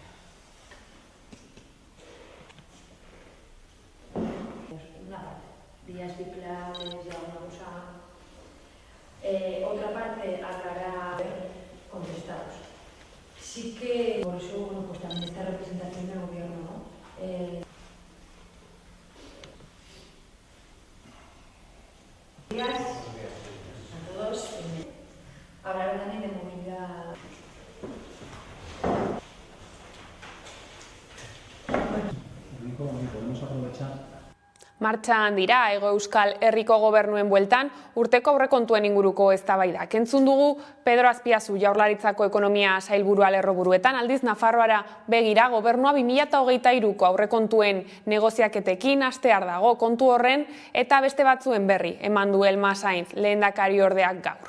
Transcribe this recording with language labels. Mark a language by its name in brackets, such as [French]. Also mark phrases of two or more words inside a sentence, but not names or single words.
[Spanish] vías ciclables y alguna cosa, otra parte aclarar contestados. Sí que por eso pues también esta representación del gobierno, ¿no? Hablaron también de movilidad. [Basque] Martxan dira Hego Euskal Herriko gobernuen bueltan urteko aurrekontuen inguruko eztabaidak. Entzun dugu Pedro Azpiazu Jaurlaritzako ekonomia sailburua lerroburuetan, aldiz Nafarroara begira gobernua 2023ko aurrekontuen negoziaketekin hastear dago kontu horren eta beste batzuen berri eman du Elma Sainz lehendakariordeak gaur.